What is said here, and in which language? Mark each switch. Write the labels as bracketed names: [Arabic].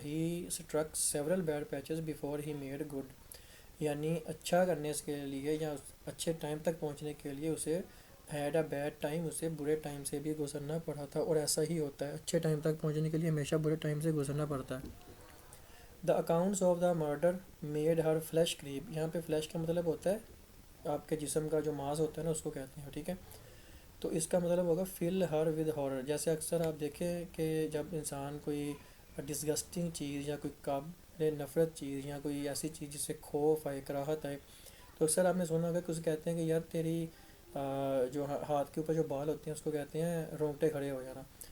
[English] he struck several bad patches before he made good [Urdu] یعنی اچھا کرنے کے لیے یا اچھے ٹائم تک پہنچنے کے لیے اسے [English] had a bad time [Urdu] اسے برے ٹائم سے بھی گزرنا پڑا تھا. اور ایسا ہی ہوتا ہے اچھے ٹائم تک پہنچنے کے لیے ہمیشہ برے ٹائم سے گزرنا پڑتا ہے. [English] The accounts of the murder made her flesh creep. [Urdu] یہاں پہ فلیش کا مطلب ہوتا ہے آپ کے جسم کا جو ماس ہوتا ہے نا اس کو کہتے ہیں. ٹھیک ہے تو اس کا مطلب ہوگا [English] Fill her with horror. [Urdu] جیسے اکثر آپ دیکھیں کہ جب انسان کوئی ڈسگسٹنگ چیز یا کوئی قابل نفرت چیز یا کوئی ایسی چیز جس سے خوف آئے کراہت آئے تو اکثر آپ نے سنا ہوگا کہ اسے کہتے ہیں کہ یار تیری جو ہاتھ کے اوپر جو بال ہوتے ہیں اس کو کہتے ہیں رونگٹے کھڑے ہو جانا.